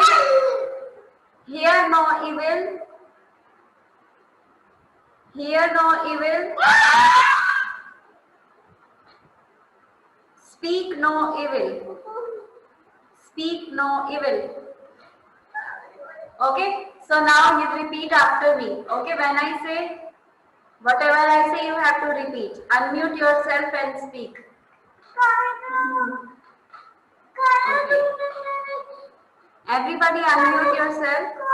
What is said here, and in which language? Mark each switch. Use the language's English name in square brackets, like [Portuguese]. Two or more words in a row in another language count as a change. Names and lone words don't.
[English] Hear no evil. Hear no evil. Speak no evil. Speak no evil. Okay, so now you repeat after me. Okay, when I say, whatever I say, you have to repeat. Unmute yourself and speak. Okay. Everybody unmute yourself.